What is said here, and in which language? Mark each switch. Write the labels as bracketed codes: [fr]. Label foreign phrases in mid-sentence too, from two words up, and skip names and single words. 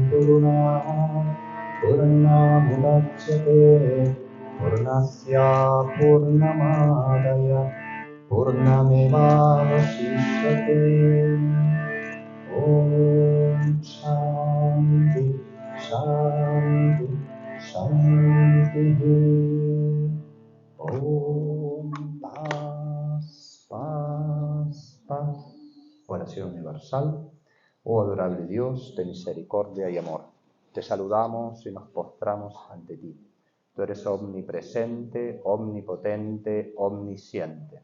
[sa] पूर्णमुदच्यते पूर्णस्य पूर्णमादाय पूर्णमेवावशिष्यते ॐ शान्ति शान्ति शान्तिः ॐ [es] paz, paz, paz. Oración universal. Oh adorable Dios de misericordia y amor, te saludamos y nos postramos ante ti. Tú eres omnipresente, omnipotente, omnisciente.